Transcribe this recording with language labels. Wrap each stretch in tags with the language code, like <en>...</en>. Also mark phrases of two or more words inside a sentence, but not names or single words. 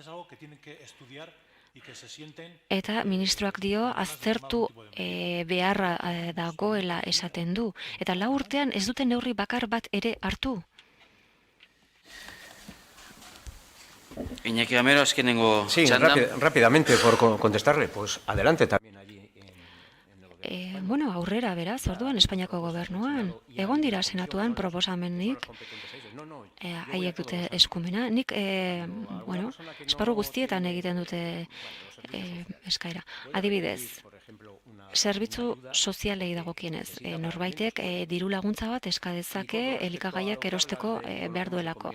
<eu>Eta ministroak dio aztertu beharra dagoela esaten du. Eta 4 urtean ez duten neurri bakar bat ere hartu. Iñaki Gamero, azkenengo</eu> <es>Sí,</es> <eu>txanda.</eu> <es>rápidamente por contestarle, pues adelante también allí.</es> <eu>Bueno, aurrera, beraz, orduan Espainiako gobernuan, egon dira senatuan proposamenik, haiek dute eskumena, nik, bueno, esparru guztietan egiten dute eskaera. Adibidez, zerbitzu sozialei dagokienez, norbaitek diru laguntza bat eska dezake elikagaiak erosteko behar duelako.</eu>